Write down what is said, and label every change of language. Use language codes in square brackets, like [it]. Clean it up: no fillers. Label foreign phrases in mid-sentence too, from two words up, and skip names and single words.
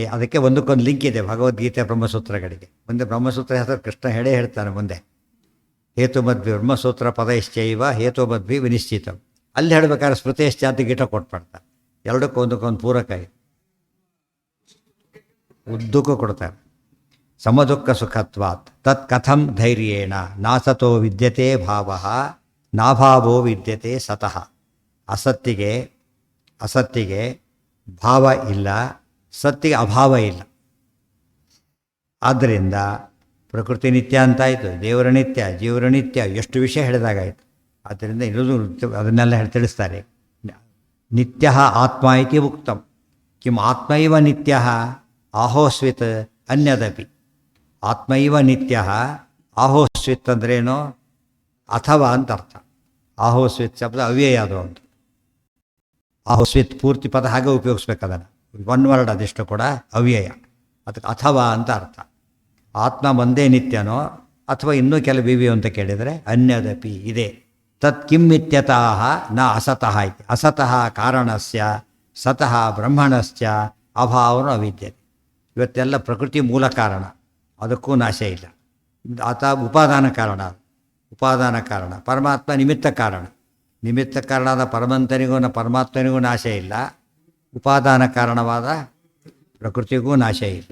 [kn] ಅದಕ್ಕೆ ಒಂದಕ್ಕೊಂದು ಲಿಂಕ್ ಇದೆ ಭಗವದ್ಗೀತೆ ಬ್ರಹ್ಮಸೂತ್ರಗಳಿಗೆ. ಮುಂದೆ ಬ್ರಹ್ಮಸೂತ್ರ ಹೆಸರು ಕೃಷ್ಣ ಹೇಳೇ ಹೇಳ್ತಾನೆ ಮುಂದೆ. [sa] ಹೇತುಮದ್ಭಿ ಬ್ರಹ್ಮಸೂತ್ರ ಪದೈಶ್ಚೈವ ಹೇತುಮದ್ಭಿ ವಿನಿಶ್ಚಿತಂ. [kn] ಅಲ್ಲಿ ಹೇಳ್ಬೇಕಾದ್ರೆ ಸ್ಮೃತಿಶ್ಚಾಂತಿ ಗೀಟ ಕೊಟ್ಬಿಡ್ತಾರೆ. ಎರಡಕ್ಕೂ ಒಂದಕ್ಕೊಂದು ಪೂರಕ ಇದೆ. ಉದ್ದಕ್ಕೂ ಕೊಡ್ತಾರೆ. [sa] ಸಮದುಃಖ ಸುಖತ್ವಾತ್ ತತ್ ಕಥಂ ಧೈರ್ಯೇಣ ನಾಸತೋ ವಿದ್ಯತೆ ಭಾವ ನಾಭಾವೋ ವಿದ್ಯತೆ ಸತಃ. [kn] ಅಸತ್ತಿಗೆ ಭಾವ ಇಲ್ಲ, ಸತ್ತಿಗೆ ಅಭಾವ ಇಲ್ಲ. ಆದ್ದರಿಂದ ಪ್ರಕೃತಿ ನಿತ್ಯ ಅಂತಾಯಿತು, ದೇವರ ನಿತ್ಯ, ಜೀವರ ನಿತ್ಯ, ಎಷ್ಟು ವಿಷಯ ಹೇಳಿದಾಗಾಯಿತು. ಆದ್ದರಿಂದ ಇರೋದು ಅದನ್ನೆಲ್ಲ ತಿಳಿಸ್ತಾರೆ. [sa] ನಿತ್ಯ ಆತ್ಮ ಇತಿ ಉಕ್ತಂ ಕಿಂ ಆತ್ಮೈವ ನಿತ್ಯ ಆಹೋಸ್ವಿತ್ ಅನ್ಯದಪಿ. ಆತ್ಮೈವ ನಿತ್ಯ ಆಹೋಸ್ವಿತ್ ಅಂದ್ರೇನು? [kn] ಅಥವಾ ಅಂತ ಅರ್ಥ. ಆಹೋಸ್ವಿತ್ ಶಬ್ದ ಅವ್ಯಯ ಅದು ಅಂತ. ಆಹೋಸ್ವಿತ್ ಪೂರ್ತಿ ಪದ ಹಾಗೆ ಉಪಯೋಗಿಸ್ಬೇಕು ಅದನ್ನು. [en] one word [kn] ಅದೆಷ್ಟು ಕೂಡ ಅವ್ಯಯ. ಅದಕ್ಕೆ ಅಥವಾ ಅಂತ ಅರ್ಥ. ಆತ್ಮ ಒಂದೇ ನಿತ್ಯನೋ ಅಥವಾ ಇನ್ನೂ ಕೆಲ ಬಿವಿಯೋ ಅಂತ ಕೇಳಿದರೆ ಅನ್ಯದಪಿ ಇದೆ. [sa] ತತ್ ಕಿಂ ಇತ್ಯತಃ ನ ಅಸತಃ ಇತಿ. ಅಸತಃ ಕಾರಣಸ್ಯ ಸತಃ ಬ್ರಹ್ಮಣಶ್ಚ ಅಭಾವನು ಅವಿದ್ಯತೆ. [kn] ಇವತ್ತೆಲ್ಲ ಪ್ರಕೃತಿ ಮೂಲ ಕಾರಣ, ಅದಕ್ಕೂ ನಾಶ ಇಲ್ಲ. ಆತ ಉಪಾದಾನ ಕಾರಣ. ಪರಮಾತ್ಮ ನಿಮಿತ್ತ ಕಾರಣ. ನಿಮಿತ್ತ ಕಾರಣವಾದ ಪರಮಾತ್ಮನಿಗೂ ನಾಶ ಇಲ್ಲ, ಉಪಾದಾನ ಕಾರಣವಾದ ಪ್ರಕೃತಿಗೂ ನಾಶ ಇಲ್ಲ.